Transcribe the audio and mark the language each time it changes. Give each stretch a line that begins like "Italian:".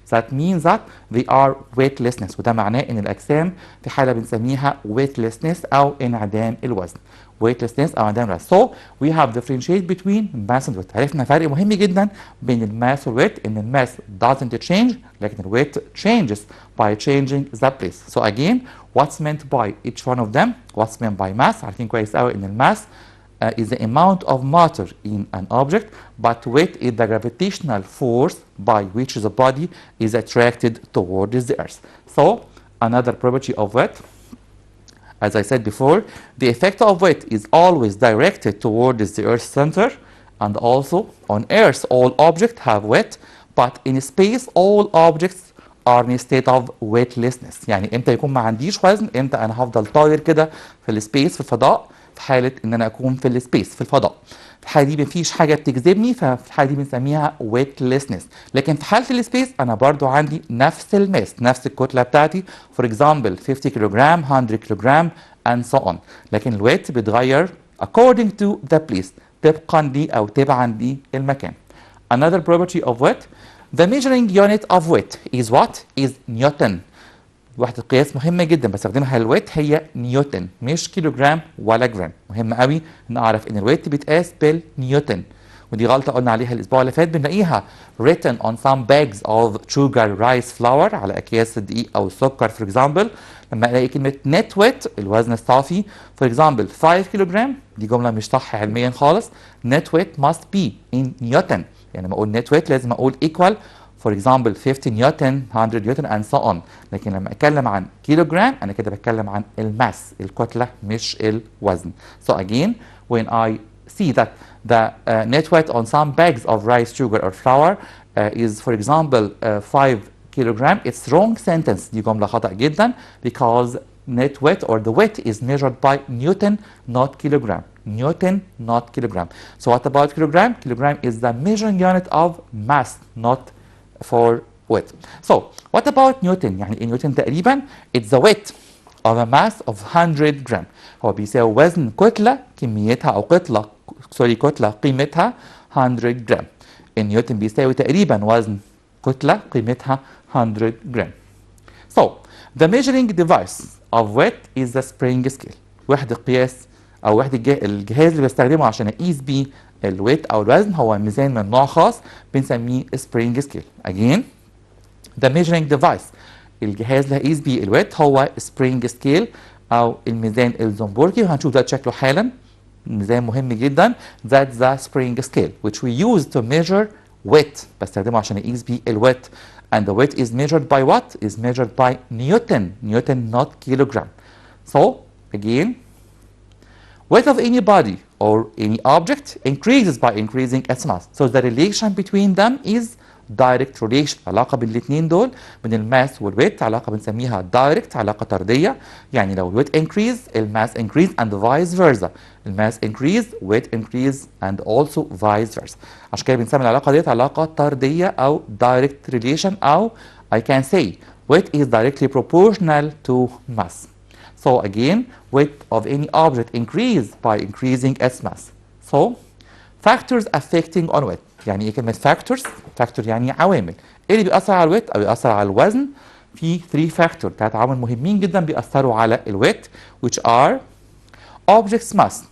English: That means that they are weightlessness.
Arabic: وده معناه ان الاجسام في حاله بنسميها weightlessness او انعدام الوزن. weightlessness او انعدام الوزن.
English: So we have differentiate between mass and weight.
Arabic: عرفنا فرق مهم جدا بين الماس والويت، ان الماس
English: doesn't change
Arabic: لكن الويت
English: changes by changing the place. So again, what's meant by each one of them? What's meant by mass?
Arabic: عارفين كويس قوي ان الماس
English: is the amount of matter in an object, but weight is the gravitational force by which the body is attracted towards the earth. So, another property of weight. As I said before, the effect of weight is always directed towards the Earth's center, and also on Earth all objects have weight, but in space all objects are in a state of weightlessness.
Arabic: يعني امتى يكون ما عنديش وزن؟ امتى انا هفضل طاير كده في السبيس في الفضاء، في حالة ان انا اكون في السبيس في الفضاء. في الحالة دي مفيش حاجة بتجذبني، ففي الحالة دي بنسميها weightlessness. لكن في حالة السبيس انا برضو عندي نفس الماس، نفس الكتلة بتاعتي.
English: For example 50 kilogram, 100 kilogram and so on.
Arabic: لكن الويت بيتغير
English: according to the place،
Arabic: طبقا لي او تبعا للمكان.
English: Another property of weight, the measuring unit of weight is what? Is Newton.
Arabic: وحدة قياس مهمة جدا بستخدمها للويت هي نيوتن، مش كيلوغرام ولا جرام. مهم قوي ان اعرف ان الويت بيتقاس بالنيوتن. ودي غلطة قلنا عليها الاسبوع اللي فات، بنلاقيها
English: written on some bags of sugar rice flour،
Arabic: على اكياس الدقيق او السكر
English: for example.
Arabic: لما الاقي كلمة net weight الوزن الصافي
English: for example
Arabic: 5 كيلوغرام، دي جملة مش صح علميا خالص.
English: net weight must be in newton.
Arabic: يعني لما اقول
English: net weight
Arabic: لازم اقول
English: equal for example 50 newton, 100 newton and so on.
Arabic: لكن لما اتكلم عن كيلوغرام انا كده بتكلم عن الماس، الكتله مش الوزن.
English: So again when I see that the net weight on some bags of rice sugar or flour is for example 5 kilogram, it's wrong sentence.
Arabic: دي جمله خطأ جدا
English: because net weight or the weight is measured by Newton not kilogram. Newton not kilogram. So what about kilogram? Kilogram is the measuring unit of mass not for weight. So what about Newton؟
Arabic: يعني نيوتن تقريبا
English: it's the weight of a mass of 100 gram.
Arabic: هو بيساوي وزن كتلة كميتها أو كتلة قيمتها 100 جرام. نيوتن بيساوي تقريبا وزن كتلة قيمتها 100 جرام.
English: So the measuring device of weight is the spring scale.
Arabic: وحدة قياس أو وحدة الجهاز اللي بستخدمه عشان أقيس بيه الويت او الوزن هو ميزان من نوع خاص بنسميه سبرينج سكيل.
English: Again the measuring device،
Arabic: الجهاز اللي هقيس بيه الويت هو سبرينج سكيل او الميزان الزنبرجي، وهنشوف ده شكله حالا. ميزان مهم جدا.
English: That's the spring scale which we use to measure weight،
Arabic: بستخدمه عشان اقيس بيه الويت.
English: And the weight is measured by what? Is measured by Newton. Newton not kilogram. So again weight of any body or any object increases by increasing its mass. So the relation between them is direct relation.
Arabic: علاقة بين الاثنين دول بين الماس والويت علاقة بنسميها direct، علاقة طردية. يعني لو الويت
English: increase الماس increase and vice versa. الماس increase weight increase and also vice versa.
Arabic: عشان كده بنسمي العلاقة ديت علاقة طردية أو
English: direct relation، أو I can say weight is directly proportional to mass. So again weight of any object increase by increasing its mass. So factors affecting on weight.
Arabic: يعني ايه كلمة factors؟ factor يعني عوامل. ايه اللي بيأثر على الويت او بيأثر على الوزن؟ في 3 factors، 3 عوامل مهمين جدا بيأثروا على الويت
English: which are object's mass.